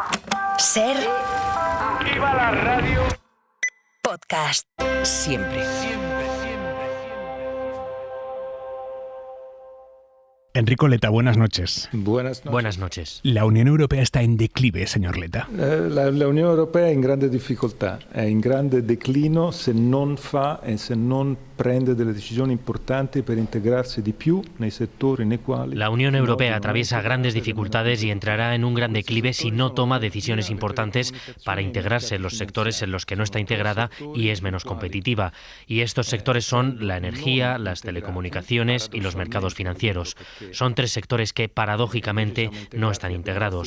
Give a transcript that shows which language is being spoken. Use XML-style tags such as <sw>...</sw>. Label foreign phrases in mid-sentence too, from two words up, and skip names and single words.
<es>Ser... ¡Viva la radio! Podcast. Siempre. Enrico Letta, buenas noches. Buenas noches. La Unión Europea está en declive, señor Letta.</es> <it>La Unione Europea è in grande difficoltà, è in grande declino se non fa e se non prende delle decisioni importanti per integrarsi di più nei settori nei quali...</it> <es>La Unión Europea atraviesa grandes dificultades y entrará en un gran declive si no toma decisiones importantes para integrarse en los sectores en los que no está integrada y es menos competitiva. Y estos sectores son la energía, las telecomunicaciones y los mercados financieros. Son tres sectores que, paradójicamente, no están integrados.</es>